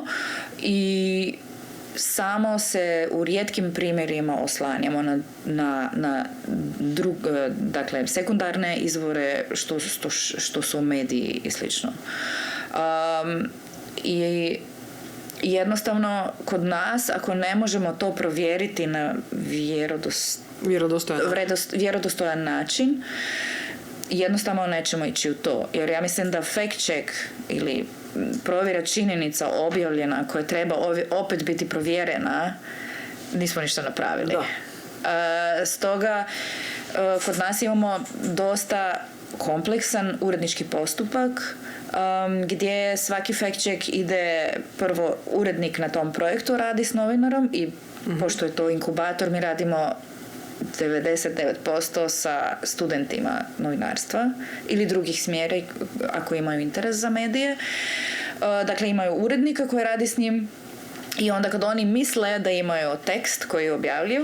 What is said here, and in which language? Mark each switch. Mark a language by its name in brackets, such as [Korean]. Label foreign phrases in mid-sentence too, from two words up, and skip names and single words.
[Croatian] I samo se u rijetkim primjerima oslanjamo na dakle, sekundarne izvore što su mediji i slično. I jednostavno, kod nas, ako ne možemo to provjeriti na vjerodostojan način, jednostavno nećemo ići u to. Jer ja mislim da [English] fact check [Croatian] ili provjera činjenica objavljena koja treba opet biti provjerena, nismo ništa napravili. Stoga, kod nas imamo dosta kompleksan urednički postupak gdje svaki [English] fact check [Croatian] ide prvo urednik na tom projektu radi s novinarom i pošto je to inkubator mi radimo 99% sa studentima novinarstva ili drugih smjera ako imaju interes za medije. Dakle, imaju urednika koji radi s njim i onda kad oni misle da imaju tekst koji je objavljiv,